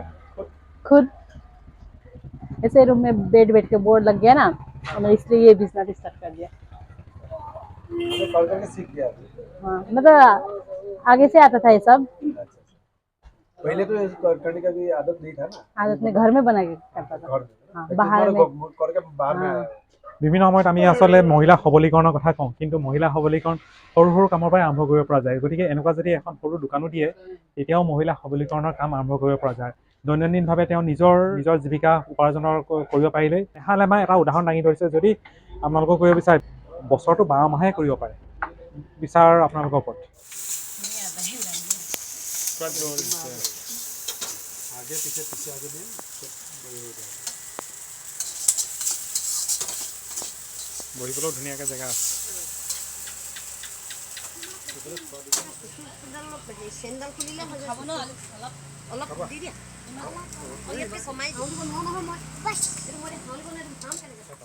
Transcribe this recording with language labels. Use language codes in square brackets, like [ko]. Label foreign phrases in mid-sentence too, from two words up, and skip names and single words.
[hi] खुद ऐसे रूम में बैठ के बोर्ड लग गया ना तो मैं इसलिए ये [en] business start [hi] कर दिया हमें कॉल करके सीख गया हाँ मतलब आगे से आता था ये सब पहले तो करने का भी आदत नहीं था ना आदत में घर में बना के करता था घर हाँ बाहर में करके बाहर में आया [as] বিভিন্ন সময়ত আমি আসলে মহিলা সবলীকৰণৰ কথা কওঁ কিন্তু মহিলা সবলীকৰণ সৰু সৰু কামৰ পৰাই আৰম্ভ কৰিব পৰা যায় গতিকে এনেকুৱা যদি এখন সৰু দোকানো দিয়ে তেতিয়াও মহিলা সবলীকৰণৰ কাম আৰম্ভ কৰিব পৰা যায় দৈনন্দিনভাৱে তেওঁ নিজৰ জীৱিকা উপাৰ্জনৰ কৰিব পাৰিলে এহাল এমাহ এটা উদাহৰণ দাঙি ধৰিছে যদি আপোনালোকক কৰিব বিচাৰে বছৰটো 12 মাহে কৰিব পাৰে বিচাৰ আপোনালোকৰ ওপৰত [hi] आगे पीछे आगे भी [as] বহিবলৈও ধুনীয়াকৈ জেগা আছে চেণ্ডেল খুলিলে খাব ন অলপ দি দিয়া ইয়াতে কমাই দিওঁ নহয় মই বাছ এইটো মই খাম কেনেকৈ